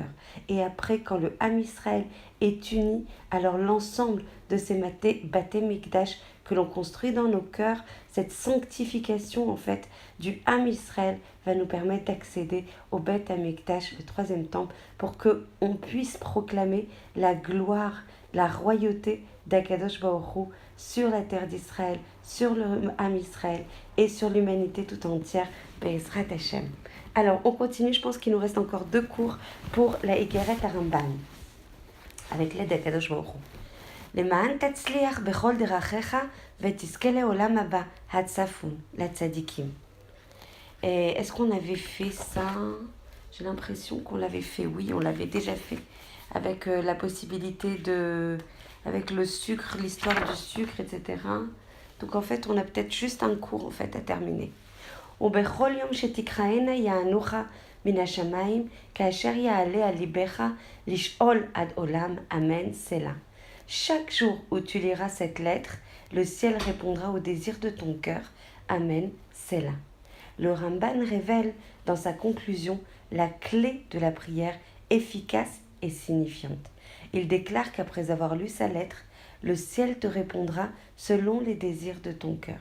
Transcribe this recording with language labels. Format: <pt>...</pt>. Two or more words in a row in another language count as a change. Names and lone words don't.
<fr>Et après, quand le</fr> <he>עם ישראל</he> <fr>est uni, alors l'ensemble de ces</fr> <he>בית המקדש</he> <fr>que l'on construit dans nos cœurs, cette sanctification en fait du</fr> <he>עם ישראל</he> <fr>va nous permettre d'accéder au</fr> <he>בית המקדש,</he> <fr>le troisième temple, pour qu'on puisse proclamer la gloire, la royauté d'</fr> <he>הקדוש ברוך הוא</he> <fr>sur la terre d'Israël, sur le</fr> <he>עם ישראל</he> <fr>et sur l'humanité tout entière,</fr> <he>בעזרת השם.</he> <fr>Alors, on continue, je pense qu'il nous reste encore 2 cours pour la</fr> <he>אגרת הרמב"ן,</he> <fr>avec l'aide d'</fr> <he>הקדוש ברוך הוא. למען תצליח בכל דרכיך ותזכה לעולם הבא הצפון לצדיקים.</he> <fr>Est-ce qu'on avait fait ça? J'ai l'impression qu'on l'avait fait. Oui, on l'avait déjà fait. Avec la possibilité de... avec le sucre, l'histoire du sucre, etc. Donc en fait, on a peut-être juste un cours en fait à terminer.</fr> <he>ובכל יום שתקראנה יענוך מן השמיים, כאשר יעלה על ליבך לשאול עד עולם, אמן, סלה.</he> <fr>Chaque jour où tu liras cette lettre, le ciel répondra au désir de ton cœur, amen, Selah. Le Ramban révèle dans sa conclusion la clé de la prière efficace et signifiante. Il déclare qu'après avoir lu sa lettre, le ciel te répondra selon les désirs de ton cœur.</fr>